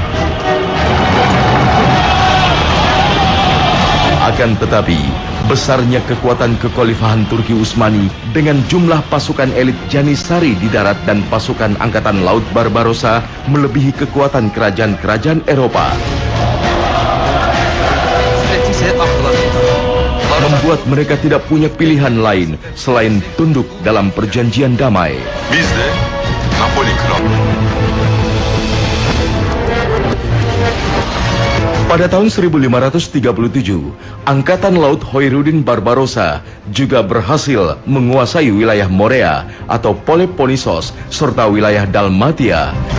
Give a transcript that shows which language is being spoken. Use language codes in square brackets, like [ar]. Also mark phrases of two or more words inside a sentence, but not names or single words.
[id] Akan tetapi, besarnya kekuatan kekhalifahan Turki Utsmani dengan jumlah pasukan elit Janissary di darat dan pasukan angkatan laut Barbarossa melebihi kekuatan kerajaan-kerajaan Eropa, membuat mereka tidak punya pilihan lain selain tunduk dalam perjanjian damai. [tr] Biz de Napoli kralı. [id] Pada tahun 1537, Angkatan Laut Khairuddin Barbarossa juga berhasil menguasai wilayah Morea atau Peloponnesos serta wilayah Dalmatia.